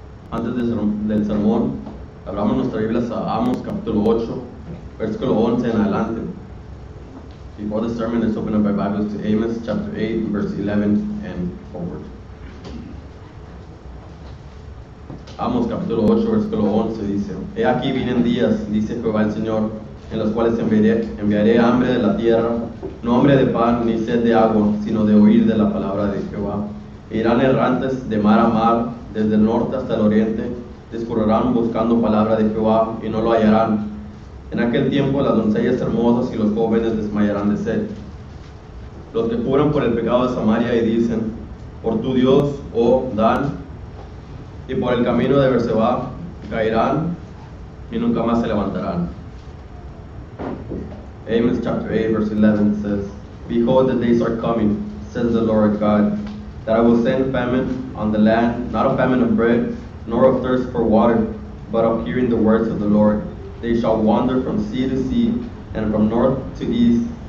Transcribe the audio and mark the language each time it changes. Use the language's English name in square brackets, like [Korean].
[Spanish] Antes del sermón, hablamos nuestras Biblias a Amos capítulo 8, versículo 11 en adelante. [English] Before the sermon, let's open up our Bibles to Amos chapter 8, verse 11 and forward. [Spanish] Amos capítulo 8, versículo 11 dice: He aquí vienen días, dice Jehová el Señor, en los cuales enviaré hambre de la tierra, no hambre de pan ni sed de agua, sino de oír de la palabra de Jehová. E irán errantes de mar a mar, desde el norte hasta el oriente, discurrirán buscando palabra de Jehová y no lo hallarán. En aquel tiempo las doncellas hermosas y los jóvenes desmayarán de sed. Los que juran por el pecado de Samaria y dicen: por tu Dios, oh Dan, y por el camino de Berseba, caerán y nunca más se levantarán. [English] Amos chapter 8 verse 11 says, Behold, the days are coming, says the Lord God, that I will send famine on the land, not a famine of bread, nor of thirst for water, but of hearing the words of the Lord. They shall wander from sea to sea, and from north to east.